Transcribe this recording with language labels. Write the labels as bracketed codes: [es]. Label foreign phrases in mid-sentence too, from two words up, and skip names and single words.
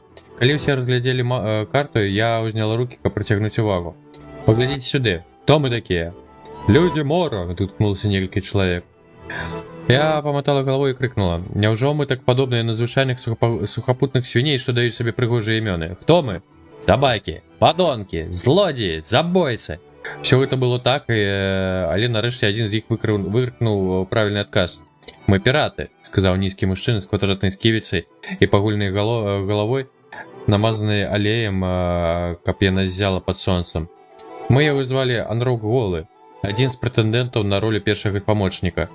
[be] Калі ўсе разглядзелі карту, я ўзняла рукі, каб прыцягнуць увагу. Паглядзіце сюды. Хто мы такія? Людзі мора, доткнулся некалькі чалавек. Я паматала галавой і крикнула. Няўжо мы так падобныя на звычайных сухапутных свіней, што даюць сабе прыгожыя імёны? Хто мы? [ru] Собаки, подонки, злодеи, забойцы. Все это было так, [be] але нарэшце адзін з іх выкрикнуў правільны адказ. Мы пираты, сказаў нізкі мужчына з квадратнай сківіцай і пагульнай галавой, намазанай алеем, каб яна ззяла пад сонцам. Мы яго звалі Анрок Голы, адзін з прэтэндэнтаў на ролю першага памочніка.